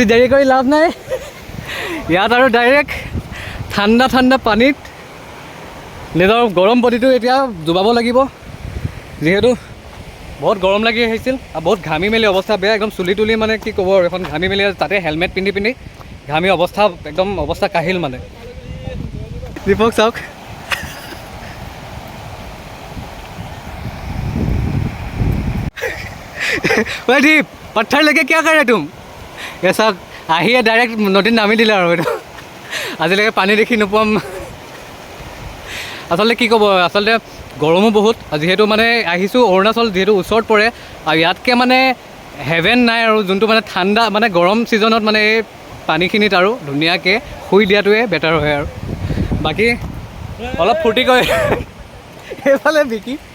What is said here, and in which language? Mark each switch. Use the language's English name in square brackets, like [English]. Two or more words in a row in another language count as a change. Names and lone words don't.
[Assamese] দেৰি কৰি লাভ নাই ইয়াত আৰু ডাইৰেক্ট ঠাণ্ডা পানীত নিজৰ গৰম বডিটো এতিয়া ডুবাব লাগিব যিহেতু বহুত গৰম লাগি আহিছিল আৰু বহুত ঘামি মেলি অৱস্থা বেয়া একদম চুলি তুলি মানে কি ক'ব আৰু এখন ঘামি মেলি তাতে হেলমেট পিন্ধি ঘামি অৱস্থা কাহিল মানে দীপক চাওক [Hindi] भाई दीप पत्थर लेके क्या कर रहे तुम ये सब [Assamese] আহিয়ে ডাইৰেক্ট নদীত নামি দিলে আৰু এইটো আজিলৈকে পানী দেখি নোপোৱাম আচলতে কি ক'ব আচলতে গৰমো বহুত যিহেতু মানে আহিছোঁ অৰুণাচল যিহেতু ওচৰত পৰে আৰু ইয়াতকৈ মানে হেভেন নাই আৰু যোনটো মানে ঠাণ্ডা মানে গৰম ছিজনত মানে এই পানীখিনিত আৰু ধুনীয়াকৈ শুই দিয়াটোৱে বেটাৰ হয় আৰু বাকী অলপ ফূৰ্তি কৰে এইফালে বিকি